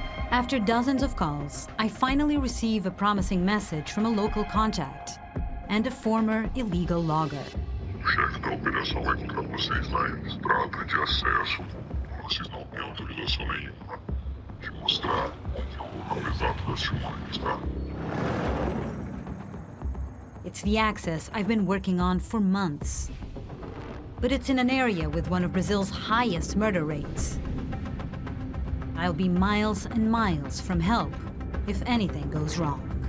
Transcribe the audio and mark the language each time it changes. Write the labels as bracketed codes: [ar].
[en] After dozens of calls, I finally receive a promising message from a local contact and a former illegal logger. [pt] O chefe da operação vai encontrar vocês lá em estrada de acesso. Vocês não têm autorização nenhuma de mostrar o local exato das filmagens, tá? [en] It's the access I've been working on for months. But it's in an area with one of Brazil's highest murder rates. I'll be miles and miles from help if anything goes wrong.